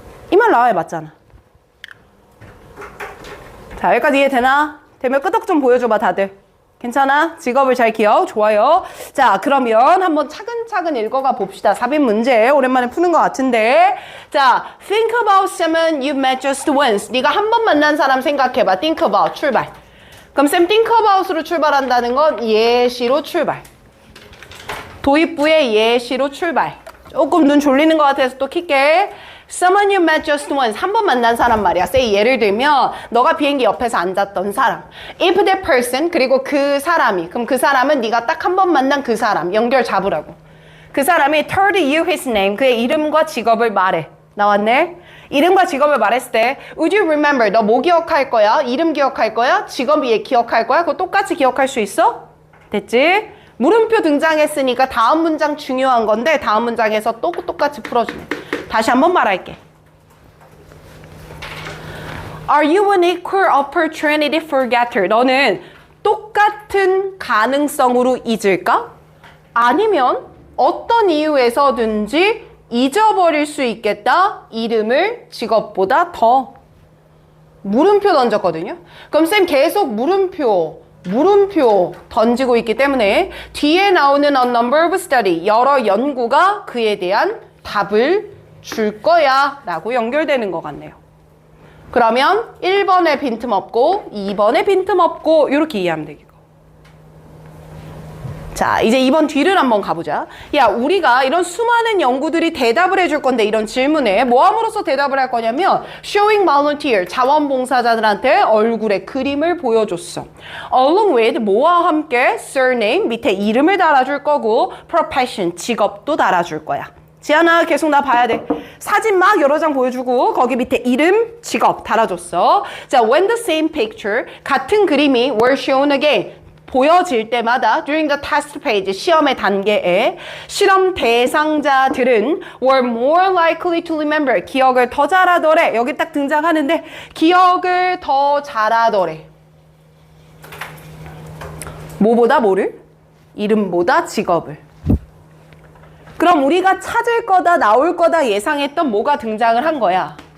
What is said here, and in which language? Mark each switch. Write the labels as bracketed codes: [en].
[ko] 이 말 나와야 맞잖아. 자, 여기까지 이해되나? 되면 끄덕 좀 보여줘봐, 다들. 괜찮아? 직업을 잘 기억. 좋아요. 자, 그러면 한번 차근차근 읽어가 봅시다. 삽입 문제 오랜만에 푸는 것 같은데. [en] 자, think about someone you met just once. [ko] 네가 한 번 만난 사람 생각해봐. [en] think about, [ko] 출발. 그럼 쌤 [en] think about [ko] 으로 출발한다는 건 예시로 출발. 도입부의 예시로 출발. 조금 눈 졸리는 것 같아서 또 킬게. [en] Someone you met just once. [ko] 한 번 만난 사람 말이야. say 예를 들면 너가 비행기 옆에서 앉았던 사람. [en] If that person, [ko] 그리고 그 사람이, 그럼 그 사람은 네가 딱 한 번 만난 그 사람. 연결 잡으라고. 그 사람이 [en] told you his name. [ko] 그의 이름과 직업을 말해. 나왔네? 이름과 직업을 말했을 때 [en] Would you remember? [ko] 너 뭐 기억할 거야? 이름 기억할 거야? 직업이 기억할 거야? 그거 똑같이 기억할 수 있어? 됐지? 물음표 등장했으니까 다음 문장 중요한 건데 다음 문장에서 또 똑같이 풀어주네. 다시 한번 말할게. [en] Are you an equal opportunity forgetter? [ko] 너는 똑같은 가능성으로 잊을까? 아니면 어떤 이유에서든지 잊어버릴 수 있겠다. 이름을 직업보다 더. 물음표 던졌거든요. 그럼 쌤 계속 물음표 던지고 있기 때문에 뒤에 나오는 [en] a number of study, [ko] 여러 연구가 그에 대한 답을 줄 거야 라고 연결되는 것 같네요. 그러면 1번에 빈틈없고 2번에 빈틈없고 이렇게 이해하면 되겠고. 자, 이제 2번 뒤를 한번 가보자. 야, 우리가 이런 수많은 연구들이 대답을 해줄 건데 이런 질문에 뭐 함으로써 대답을 할 거냐면 [en] showing volunteer, [ko] 자원봉사자들한테 얼굴에 그림을 보여줬어. [en] along with [ko] 뭐와 함께 surname, 밑에 이름을 달아줄 거고 profession, 직업도 달아줄 거야. 지안아, 계속 나 봐야 돼. 사진 막 여러 장 보여주고 거기 밑에 이름, 직업 달아줬어. [en] 자, when the same picture, [ko] 같은 그림이 [en] were shown again, [ko] 보여질 때마다 [en] during the test phase, [ko] 시험의 단계에 실험 대상자들은 [en] were more likely to remember, [ko] 기억을 더 잘하더래. 여기 딱 등장하는데 기억을 더 잘하더래. 뭐보다 뭐를? 이름보다 직업을. 그럼 우리가 찾을 거다, 나올 거다 예상했던 뭐가 등장을 한 거야?